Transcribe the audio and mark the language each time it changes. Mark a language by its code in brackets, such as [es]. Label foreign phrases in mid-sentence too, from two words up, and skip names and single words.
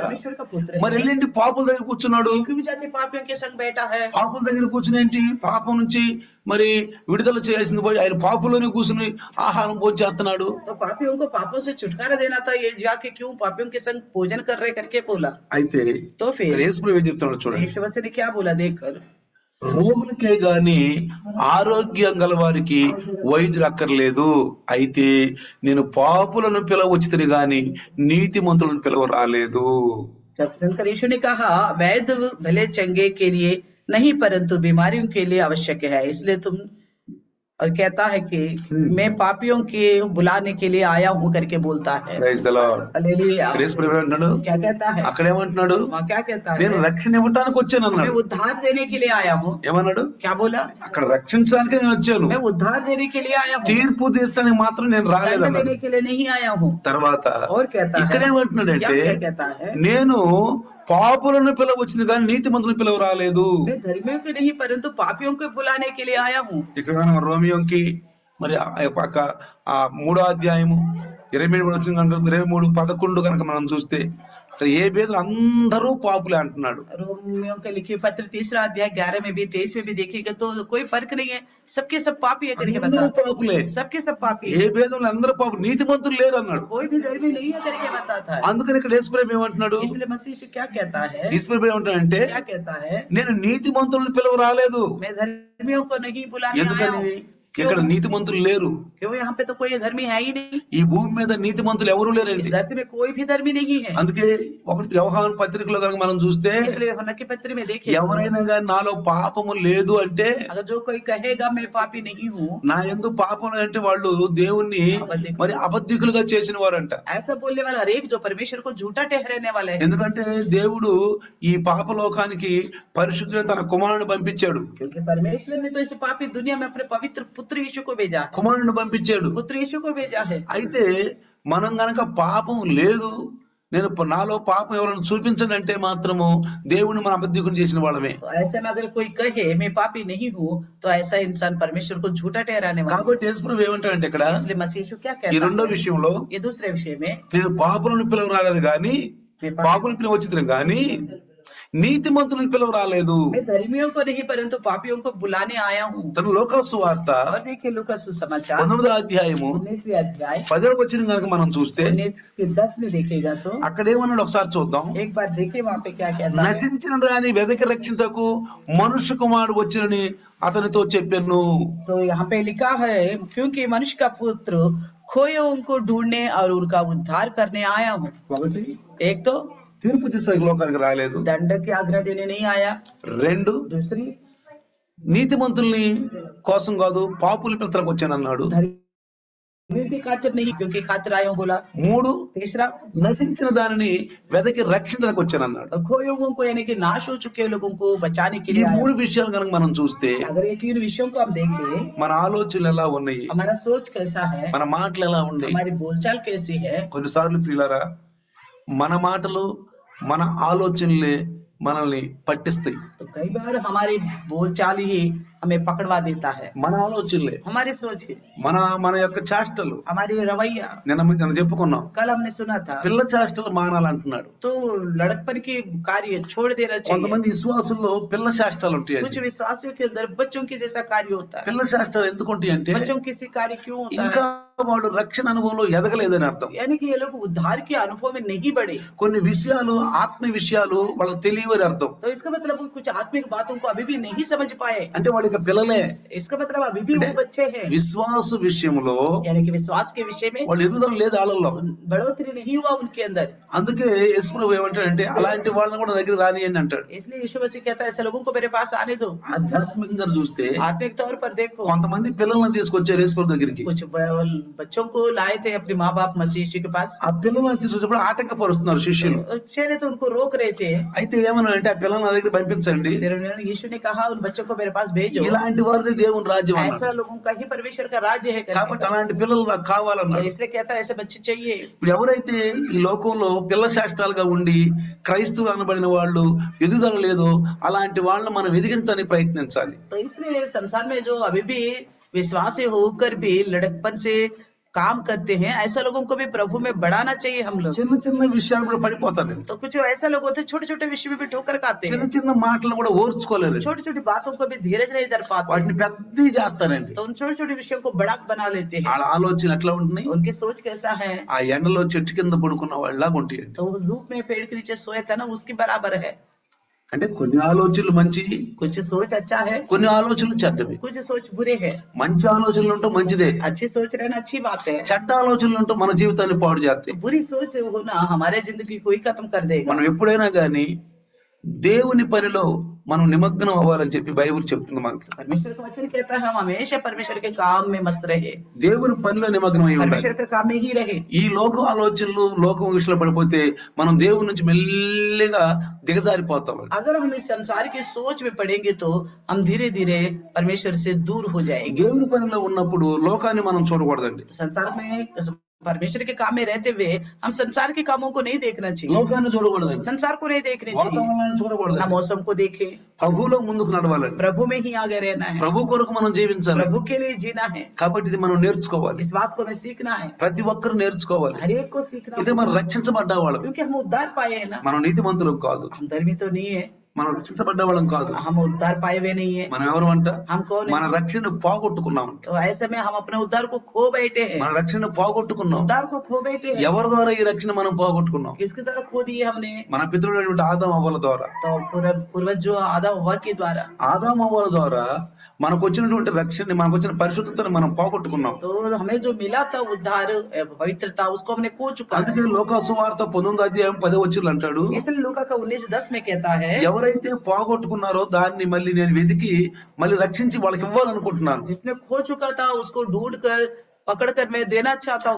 [hi] परमेश्वर का पुत्र [te] మరి [hi] है, [te] వెళ్ళేంటి పాపుల దగ్గర కూర్చున్నాడు. [hi] क्यों जाके पापियों के संग बैठा है। [te] పాపుల దగ్గర కూర్చుని ఏంటి, పాపం నుంచి మరి విడుదల చేయాల్సింది పోయి ఆయన పాపులోనే కూర్చుని ఆహారం భోంచేస్తున్నాడు. [hi] तो पापियों को पापों से छुटकारा देना था, ये जाके क्यों पापियों के संग भोजन कर रहे करके बोला। [te] అయితే [hi] तो [te] ఇక్కడ [hi] फिर [te] యేసు ప్రభు ఏం చెప్తున్నాడు చూడండి, [hi] यीशु मसीह ने क्या बोला देखकर, [te] రోగులకే గాని ఆరోగ్యం గల వారికి వైద్యులు అక్కర్లేదు, అయితే నేను పాపులను పిలవచ్చితిని గాని నీతిమంతులను పిలవ రాలేదు. [hi] जब शंकर यीशु ने कहा वैद्य भले चंगे के लिए नहीं परंतु बीमारियों के लिए आवश्यक है, इसलिए तुम, और कहता है कि मैं पापियों के बुलाने के लिए आया हूँ करके बोलता है। [en] Praise the Lord. [hi] हालेलुया। [te] ఇక్కడ యేసు ప్రభు ఏమంటున్నాడు, [hi] क्या कहता है, [te] అక్కడ ఏమంటున్నాడు, [hi] वहाँ क्या कहता है, [te] నేను రక్షణ ఇవ్వటానికి వచ్చాను [hi] मैं [te] అన్నాడు. [hi] उद्धार देने के लिए आया हूँ। [te] ఏమన్నాడు, [hi] क्या बोला, [te] అక్కడ రక్షించడానికి నేను వచ్చాను, [hi] मैं उद्धार देने के लिए आया हूँ, [te] తీర్పు తీర్చడానికి మాత్రం నేను [hi] दंड [te] రాలేదన్నాడు. [hi] देने के लिए नहीं आया हूँ। [te] తర్వాత [hi] और कहता [te] ఇక్కడ [hi] है, [te] ఏమంటున్నాడంటే, [hi] क्या कहता है, [te] నేను పాపులను పిలవచ్చింది కానీ నీతిమంతులను పిలవ రాలేదు. [hi] मैं धर्मियों को नहीं परंतु पापियों को बुलाने के लिए आया हूँ। [te] ఇక్కడ మనం రోమియోకి మరి పక్క 3వ అధ్యాయము 23 వచ్చిన కనుక 23:11 కనుక మనం చూస్తే అక్కడ ఏ భేదం అందరూ పాపులే అంటున్నాడు. [hi] रोमियों के लिखे पत्र 3रा अध्याय 11 में भी 23 में भी देखिएगा तो कोई फर्क नहीं है, सबके सब पापी है करके [te] అందరూ [hi] बताता है, [te] పాపులే, [hi] सबके सब पापी [te] ఏ [hi] है, [te] భేదంలో అందరూ పాపులు, నీతిమంతులు లేరు అన్నాడు. [hi] कोई भी धर्मी नहीं है करके बताता है। [te] అందుకని ఇక్కడ యేసు ప్రభు ఏమంటున్నాడు, [hi] इसलिए मसीह से क्या कहता है, [te] యేసు ప్రభు ఏమంటాడంటే, [hi] क्या कहता है, [te] నేను నీతిమంతులను పిలవ రాలేదు. [hi] मैं धर्मियों को नहीं बुलाने आया [te] ఎందుకని [hi] हूँ। [te] ఇక్కడ నీతిమంతులు లేరు, [hi] क्यों, यहाँ पे तो कोई धर्मी है ही नहीं, [te] ఈ భూమి మీద నీతిమంతులు ఎవరు [hi] इस [te] లేరండి. [hi] धरती में कोई भी धर्मी नहीं है। [te] అందుకే ఒకటి వ్యవహార పత్రికలో కనుక మనం చూస్తే, [hi] इसलिए यूहन्ना की पत्र में देखिए, [te] ఎవరైనా కానీ నాలో పాపము లేదు అంటే, [hi] अगर जो कोई कहेगा मैं पापी नहीं हूँ, [te] నా యందు పాపం అంటే వాళ్ళు దేవుణ్ణి మరి అబద్ధికులుగా చేసిన వారంట. [hi] ऐसा बोलने वाला हर एक जो परमेश्वर को झूठा ठहराने वाला है, [te] ఎందుకంటే దేవుడు ఈ పాపలోకానికి పరిశుద్ధుడైన తన కుమారుని పంపించాడు. [hi] क्योंकि परमेश्वर ने तो इस पापी दुनिया में अपने पवित्र पुत्र यीशु को भेजा है, [te] కుమారుని పంపించాడు. [hi] पुत्र यीशु को भेजा है। [te] అయితే మనం గనక పాపం లేదు, నేను నాలో పాపం ఎవరైనా చూపించండి అంటే మాత్రము దేవుని మన అబద్ధికుని చేసిన వాళ్ళమే. [hi] तो ऐसे में अगर कोई कहे मैं पापी नहीं हूँ तो ऐसा इंसान परमेश्वर को झूठा ठहराने वाला है। [te] కాబట్టి యేసు ప్రభు ఏమంటాడంటే ఇక్కడ [hi] इसलिए मसीह यीशु क्या [te] ఈ [hi] कहता [te] రెండో [hi] है, [te] విషయంలో, [hi] ये दूसरे विषय में, [te] నేను పాపులను పిలవ రాలేదు కానీ, పాపులను పిలవ వచ్చింది కానీ నీతిమంతులను పిలవ రాలేదు. [hi] मैं धर्मियों को नहीं परंतु पापियों को बुलाने आया हूँ। [te] తన లోకాసు వార్త [hi] और देखिए लूका सुसमाचार [te] 19వ అధ్యాయము [hi] 19वें अध्याय [te] 10వ వచనం కనుక మనం చూస్తే [hi] 19:10 में देखिएगा तो [te] అక్కడ ఏమన్నాడు ఒకసారి చూద్దాం. [hi] एक बार देखिए वहाँ पे क्या कहता है। [te] నశించిన దాని వెదకి రక్షించకు మనుష్య కుమారుడు వచ్చినని అతనితో చెప్పాను. [hi] तो यहाँ पे लिखा है क्योंकि मनुष्य का पुत्र खोयों को ढूंढने और उनका उद्धार करने आया हूँ। [te] ఒకటి, [hi] एक तो [te] తీర్పు తీసే లోకానికి రాలేదు. [hi] दंड की आज्ञा देने नहीं आया। [te] రెండు, [hi] दूसरी, [te] నీతిమంతుల్ని కోసం కాదు పాపుల పితలకు వచ్చానన్నాడు. [hi] धर्मियों की खातिर नहीं क्योंकि खातिर आया हूँ बोला। [te] మూడు, [hi] तीसरा, [te] నశించిన దానిని వెదకి రక్షించడానికి వచ్చానన్నాడు. [hi] खोए हुओं को यानी कि नाश हो चुके लोगों को बचाने के [te] ఈ [hi] लिए आया [te] మూడు [hi] हूँ। [te] విషయాలు కనుక మనం చూస్తే [hi] अगर ये तीन विषयों को हम देखें, [te] మన ఆలోచనలు ఎలా ఉన్నాయి, [hi] हमारा सोच कैसा है, [te] మన మాటలు ఎలా ఉన్నాయి. [hi] हमारी बोलचाल कैसी है। [te] కొన్నిసార్లు ప్రియులారా, మన మాటలు మన ఆలోచనలే మనల్ని పట్టిస్తాయి. [hi] तो कई बार हमारी बोलचाल ही हमें पकड़वा देता है, [te] మన ఆలోచనలే, [hi] हमारी सोच ही, [te] మన యొక్క చేష్టలు. [hi] हमारी रवैया। [te] నిన్న చెప్పుకున్నాం, [hi] कल हमने सुना था [te] పిల్ల చేష్టలు మానాలంటున్నాడు. [hi] तो लड़कपन की कार्य छोड़ देना चाहिए। [te] కొంతమంది విశ్వాసుల్లో పిల్ల చేష్టాలు ఉంటాయి. [hi] कुछ विश्वासियों के अंदर बच्चों के जैसा कार्य होता है। [te] పిల్ల చేష్టాలు ఎందుకు ఉంటాయి అంటే [hi] बच्चों की सी कार्य क्यों होता [te] ఇంకా [hi] है, [te] వాళ్ళు రక్షణ అనుభవంలో ఎదగలేదని అర్థం. [hi] यानी कि ये लोग उद्धार के अनुभव में नहीं बढ़े। [te] కొన్ని విషయాలు ఆత్మ విషయాలు వాళ్ళకి తెలియవని అర్థం. [hi] तो इसका मतलब वो कुछ आत्मिक बातों को अभी भी नहीं समझ पाए। [te] అంటే వాళ్ళకి పిల్లలే. [hi] इसका मतलब अभी भी वो बच्चे हैं, [te] విశ్వాస విషయంలో [hi] यानी कि विश्वास के विषय में [te] వాళ్ళు ఎదుగుదల లేదు వాళ్ళలో. [hi] बढ़ोतरी नहीं हुआ उनके अंदर। [te] అందుకే యేసు ప్రభు ఏమంటాడంటే అలాంటి వాళ్ళని కూడా దగ్గర రానియండి అంటాడు. [hi] इसलिए यीशु मसीह कहता है ऐसे लोगों को मेरे पास आने दो। [te] ఆధ్యాత్మికంగా చూస్తే [hi] आत्मिक तौर पर देखो, [te] కొంతమంది పిల్లల్ని తీసుకొచ్చారు యేసు ప్రభు దగ్గరికి. [hi] कुछ बच्चों को लाए थे अपने माँ बाप मसीह जी के पास। [te] ఆ పిల్లల్ని తీసుకొచ్చినప్పుడు ఆటంకపరుస్తున్నారు శిష్యులు. [hi] अच्छे ने तो उनको रोक रहे थे। [te] అయితే ఏమన్నా అంటే ఆ పిల్లల్ని నా దగ్గర పంపించండి, [hi] फिर उन्होंने यीशु ने कहा उन बच्चों को मेरे पास भेजो, [te] ఇలాంటి వారిది దేవుని రాజ్యం [hi] ऐसा [te] అన్నాడు. [hi] लोगों का ही परमेश्वर का राज्य है करके। [te] కాబట్టి అలాంటి పిల్లలు నాకు [hi] तो [te] కావాలన్నాడు. [hi] इसलिए कहता है ऐसे बच्चे चाहिए। [te] ఇప్పుడు ఎవరైతే ఈ లోకంలో పిల్ల శాస్త్రాలుగా ఉండి క్రైస్తవులు అనబడిన వాళ్ళు ఎదుగుదల లేదో అలాంటి వాళ్ళని మనం ఎదిగించడానికి ప్రయత్నించాలి. [hi] तो इसलिए संसार में जो अभी भी विश्वासी होकर भी लड़कपन से काम करते हैं, ऐसा लोगों को भी प्रभु में बढ़ाना चाहिए हम लोग। [te] చిన్న చిన్న విషయాలు కూడా పడిపోతారండి. [hi] तो कुछ ऐसा लोग होते हैं छोटे छोटे विषय में भी ठोकर खाते [te] చిన్న [hi] हैं, [te] చిన్న మాటలు కూడా ఓర్చుకోలేరు. [hi] छोटी छोटी बातों को भी धीरज नहीं धर पाते, [te] వాటిని పెద్దవి చేస్తారండి. [hi] तो उन छोटे छोटे विषयों को बड़ा बना लेते हैं। [te] వాళ్ళ ఆలోచన ఎట్లా ఉంటున్నాయి? [hi] उनकी सोच कैसा है? [te] ఆ ఎండలో చెట్టు కింద పడుకున్న వాళ్ళలాగా ఉంటాయండి. [hi] तो वो धूप में पेड़ के नीचे सोया था ना, उसकी बराबर है। [te] అంటే కొన్ని ఆలోచనలు మంచివి, [hi] कुछ सोच अच्छा है, [te] కొన్ని ఆలోచనలు చెడ్డవి. [hi] कुछ सोच बुरे है। [te] మంచి ఆలోచనలు ఉంటే మంచిదే, [hi] अच्छी सोच रहना अच्छी बात है, [te] చెడ్డ ఆలోచనలు ఉంటే మన జీవితాన్ని పాడు చేస్తాయి. [hi] तो बुरी सोच होना हमारे जिंदगी को ही खत्म कर देगा। [te] మనం ఎప్పుడైనా గానీ దేవుని పనిలో మనం నిమగ్నం అవ్వాలని చెప్పి బైబిల్ చెప్తుంది మనకి. [hi] परमेश्वर का वचन कहता है हम हमेशा परमेश्वर के काम में मस्त रहे, [te] దేవుని పనిలో నిమగ్నం అయి ఉండాలి. [hi] परमेश्वर के काम में ही रहे। [te] ఈ లోక ఆలోచనలు లోకం విషయంలో పడిపోతే మనం దేవుని నుంచి మెల్లిగా దిగజారిపోతాం. [hi] अगर हम इस संसार की सोच में पड़ेंगे तो हम धीरे धीरे परमेश्वर से दूर हो जाएंगे। [te] దేవుని పనిలో ఉన్నప్పుడు లోకాన్ని మనం చూడకూడదండి. [hi] संसार में परमेश्वर के काम में रहते हुए हम संसार के कामों को नहीं देखना चाहिए, [te] లోకాన్ని చూడకూడదండి, [hi] संसार को नहीं देखना चाहिए, [te] వాతావరణాన్ని [hi] ना [te] చూడకూడదండి. [hi] मौसम को देखे, [te] ప్రభువులో ముందుకు నడవాలండి. [hi] प्रभु में ही आगे रहना है, [te] ప్రభు కొరకు మనం జీవించాలి. [hi] प्रभु के लिए जीना है। [te] కాబట్టి ఇది మనం నేర్చుకోవాలి. [hi] इस बात को हमें सीखना है, [te] ప్రతి ఒక్కరు నేర్చుకోవాలి. [hi] हर एक को सीखना [te] ఇదే [hi] है, [te] మనం రక్షించబడ్డ వాళ్ళం. [hi] क्योंकि हम उद्धार पाए हैं ना। [te] మనం నీతిమంతులం కాదు, [hi] हम धर्मी तो नहीं है, [te] మనం రక్షించబడ్డ వాళ్ళం కాదు. [hi] हम उद्धार पाए हुए नहीं है। [te] మనం ఎవరు అంట? [hi] हम कौन [te] మన [hi] है? [te] రక్షణ పోగొట్టుకున్నాం. [hi] तो ऐसे में हम अपने उद्धार को खो बैठे हैं, [te] మన రక్షణ పోగొట్టుకున్నాం. [hi] उद्धार को खो बैठे हैं। [te] ఎవరి ద్వారా ఈ రక్షణ మనం పోగొట్టుకున్నాం? [hi] किसकी तरह खो दिए हमने? [te] మన పితరుడైనటువంటి ఆదాం అవ్వల ద్వారా. [hi] तो पूर्वज जो आदम हव्वा के द्वारा, [te] ఆదాం అవ్వల ద్వారా మనకు వచ్చినటువంటి రక్షణ, మనకు వచ్చిన పరిశుద్ధతను మనం పోగొట్టుకున్నాం. [hi] तो हमें जो मिला था उद्धार पवित्रता, उसको हमने खो चुका है। [te] అందుకే లోకాసువార్త 19:10 అంటాడు, [hi] इसलिए लूका का 19:10 में कहता है, [te] ఎవరైతే పోగొట్టుకున్నారో దాన్ని మళ్ళీ నేను వెతికి మళ్ళీ రక్షించి వాళ్ళకి ఇవ్వాలనుకుంటున్నాను. [hi] जिसने खो चुका था उसको ढूंढ कर पकड़ कर मैं देना चाहता हूँ